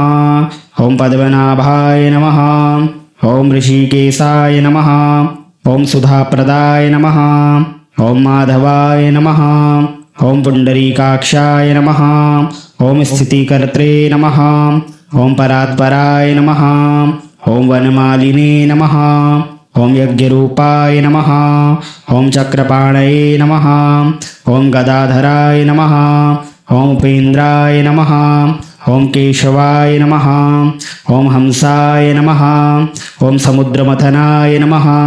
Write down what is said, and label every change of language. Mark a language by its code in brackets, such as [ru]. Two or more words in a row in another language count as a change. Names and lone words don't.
[sa] ओम पद्मनाभाय नमः। ओम ऋषिकेशाय नमः। ओम सुधाप्रदाय नमः। ओम माधवाय नमः। ओम पुंडरीकाक्षाय नमः। ओम स्थितिकर्त्रे नमः। ఓం పరాత్పరాయ నమః ఓం వనమాలినే నమః ఓం యజ్ఞరూపాయ నమః ఓం చక్రపాణయే నమః ఓం గదాధరాయ నమః ఓం ఉపేంద్రాయ నమః ఓం కేశవాయ నమః ఓం హంసాయ నమః ఓం సముద్రమథనాయ నమః